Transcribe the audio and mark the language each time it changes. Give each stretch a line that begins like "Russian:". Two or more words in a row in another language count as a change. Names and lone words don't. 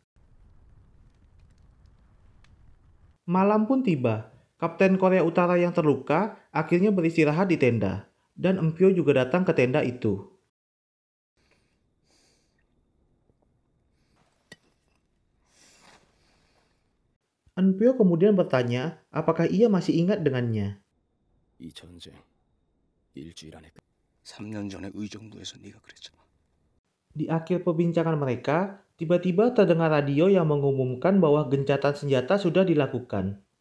Indonesian: Malam pun tiba, Kapten Korea Utara yang terluka akhirnya beristirahat di tenda, dan Enpyo juga datang ke tenda itu. Enpyo kemudian bertanya apakah ia masih ingat dengannya.
Korean: 이 전쟁 일주일 안에 3년 전에 의정부에서 네가 그랬잖아.
Indonesian: Di akhir perbincangan mereka, tiba-tiba terdengar radio yang mengumumkan bahwa gencatan senjata sudah dilakukan.